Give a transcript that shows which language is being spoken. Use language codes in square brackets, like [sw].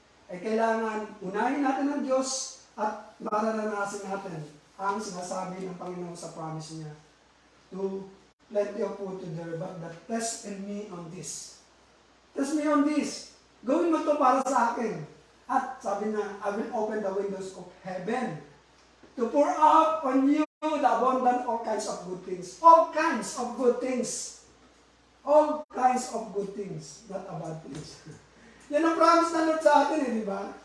[tl] Ay kailangan unahin natin ng Diyos at mararanasan natin ang sinasabi ng Panginoon sa promise niya. [en] To plenty of food to there, but test me on this. Test me on this. [tl] Gawin mo ito para sa akin. [en] At sabi na, I will open the windows of heaven to pour out on you the abundant all kinds of good things. All kinds of good things. all kinds of good things, not a bad things. [tl] Yan ang promise ng Lord sa atin, di ba?